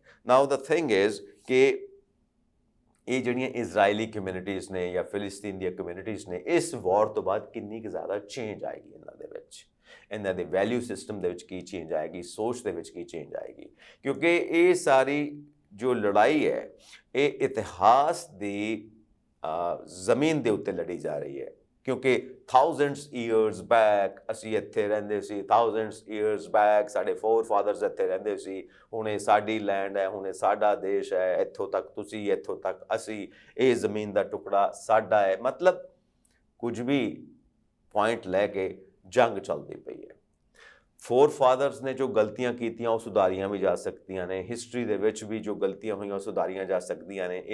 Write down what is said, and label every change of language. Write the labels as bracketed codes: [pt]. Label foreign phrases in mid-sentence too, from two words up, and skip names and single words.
[en] now the thing is [pa] ਕਿ ਇਹ ਜਿਹੜੀਆਂ ਇਜ਼ਰਾਈਲੀ ਕਮਿਊਨਿਟੀਜ਼ ਨੇ ਜਾਂ ਫਿਲਿਸਤੀਨ ਦੀਆਂ ਕਮਿਊਨਿਟੀਜ਼ ਨੇ, ਇਸ ਵਾਰ ਤੋਂ ਬਾਅਦ ਕਿੰਨੀ ਕੁ ਜ਼ਿਆਦਾ ਚੇਂਜ ਆਏਗੀ ਇਹਨਾਂ ਦੇ ਵਿੱਚ, ਇਹਨਾਂ ਦੇ [en] value system [pa] ਦੇ ਵਿੱਚ ਕੀ ਚੇਂਜ ਆਏਗੀ, ਸੋਚ ਦੇ ਵਿੱਚ ਕੀ ਚੇਂਜ ਆਏਗੀ, ਕਿਉਂਕਿ ਇਹ ਸਾਰੀ ਜੋ ਲੜਾਈ ਹੈ ਇਹ ਇਤਿਹਾਸ ਦੀ ਜ਼ਮੀਨ ਦੇ ਉੱਤੇ ਲੜੀ ਜਾ ਰਹੀ ਹੈ, ਕਿਉਂਕਿ [en] thousands years back [pa] ਅਸੀਂ ਇੱਥੇ ਰਹਿੰਦੇ ਸੀ, [en] thousands years back [pa] ਸਾਡੇ forefathers ਇੱਥੇ ਰਹਿੰਦੇ ਸੀ, ਹੁਣ ਇਹ ਸਾਡੀ ਲੈਂਡ ਹੈ, ਹੁਣ ਇਹ ਸਾਡਾ ਦੇਸ਼ ਹੈ, ਇੱਥੋਂ ਤੱਕ ਤੁਸੀਂ, ਇੱਥੋਂ ਤੱਕ ਅਸੀਂ, ਇਹ ਜ਼ਮੀਨ ਦਾ ਟੁਕੜਾ ਸਾਡਾ ਹੈ। ਮਤਲਬ ਕੁਝ ਵੀ ਪੁਆਇੰਟ ਲੈ ਕੇ ਜੰਗ ਚੱਲਦੀ ਪਈ ਹੈ। forefathers ਨੇ ਜੋ ਗਲਤੀਆਂ ਕੀਤੀਆਂ ਉਹ ਸੁਧਾਰੀਆਂ ਵੀ ਜਾ ਸਕਦੀਆਂ ਨੇ, ਹਿਸਟਰੀ ਦੇ ਵਿੱਚ ਵੀ ਜੋ ਗਲਤੀਆਂ ਹੋਈਆਂ ਉਹ ਸੁਧਾਰੀਆਂ ਜਾ ਸਕਦੀਆਂ ਨੇ।